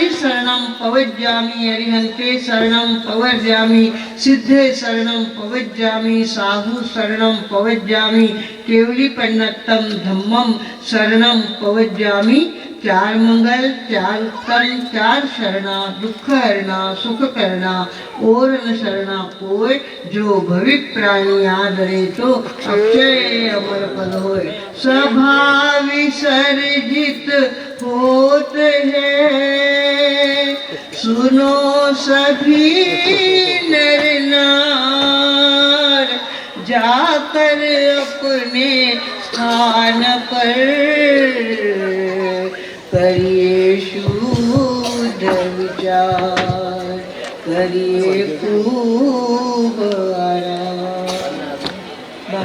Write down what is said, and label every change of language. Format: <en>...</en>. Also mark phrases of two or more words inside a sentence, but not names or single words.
<pra>शरणं पवज्जामि अरिहन्ते शरणं पवज्जामि सिद्धे शरणं पवज्जामि साहु शरणं पवज्जामि केवली पन्नतम धम्मम शरणं पवज्जामि।</pra> <hi>चार मंगल चार उत्तम चार शरणा दुख हरणा सुख करना और न शरणा कोय जो भविक प्राणी आदरे तो अक्षय अमर पद होय। स्वभाव विसर्जित होते हैं सुनो सभी नर नार जाकर अपने स्थान पर करिए शुद्ध विचार करिए खूब आराम।</hi>